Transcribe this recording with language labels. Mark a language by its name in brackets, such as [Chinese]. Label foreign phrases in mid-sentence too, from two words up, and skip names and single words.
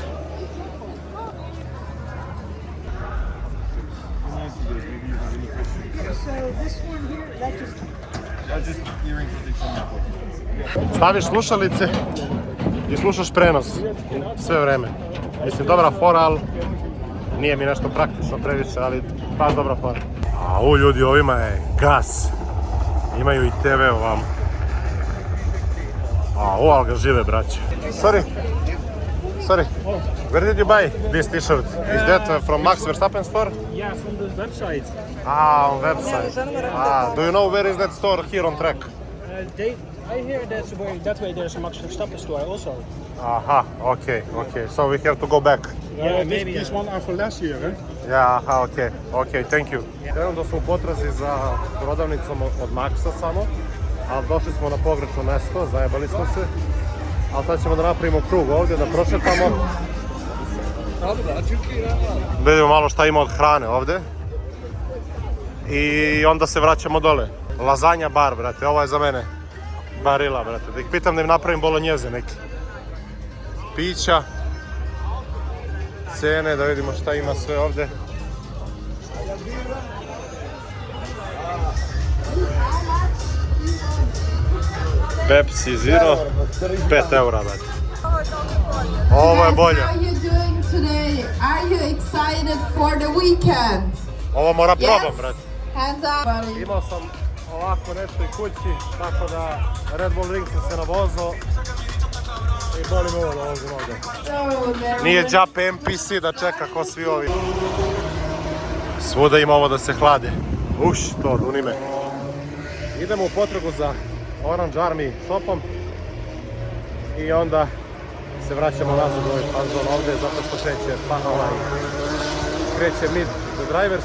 [Serbian] Staviš slušalice i slušaš prenos sve vreme. Mislim, dobra fora, ali nije mi nešto praktično previše, ali baš dobra fora. A ovo ljudi, ovima je gas. Imaju i TV ovamo. A ovo, ali ga žive, braće. [English] Sorry, where did you buy this t-shirt? Is that from Max Verstappen store? Yeah, from the website. On website. Do you know where is that store here on track? I hear that way there's a Max Verstappen store also. Aha, okay. So we have to go back. Yeah, maybe. This one are for last year, eh? Yeah, aha, okay, thank you. [Serbian] Trenutno smo u potrazi za prodavnicom od Maxa samo, ali došli smo na pogrešno mesto, zajebali smo se. Ali sad ćemo da napravimo krug ovdje, da prošetamo. Da vidimo malo šta ima od hrane ovdje. I onda se vraćamo dole. Lazanja bar, brate, ovo je za mene. Barila, brate. Da ih pitam da im napravim bolonjeze neki. Pića. Cene, da vidimo šta ima sve ovdje. Pepsi Zero, 5 eura, brate. Ovo je bolje. [English] How you doing today? Are you excited for the weekend? [Serbian] Ovo mora probam, brate. [English] Hands up, buddy. [Serbian] Imao sam ovako nešto i kući, tako da Red Bull Ring sam se navozao i boli me ovo da vozim ovdje. [English] So there [Serbian] Nije džape NPC da čeka ko svi ovi. Svuda ima ovo da se hlade. To duni me. Idemo u potragu za Orange Army shopom i onda se vraćamo nazad u ovaj fazon ovdje zato što kreće Meet the Drivers.